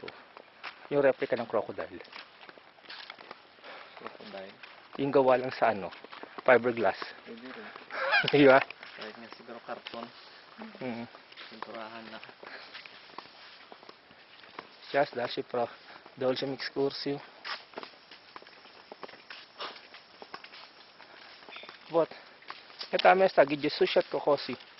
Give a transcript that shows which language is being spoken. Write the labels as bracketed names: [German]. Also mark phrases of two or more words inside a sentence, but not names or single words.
[Filipino] Yung replica ng crocodile. Crocodile? Yung gawa lang sa fiberglass. Di ba? Kahit nga siguro karton. Pinturahan na. [Russian] Сейчас дальше продолжим экскурсию. Вот. Это место, где сушат кокосы.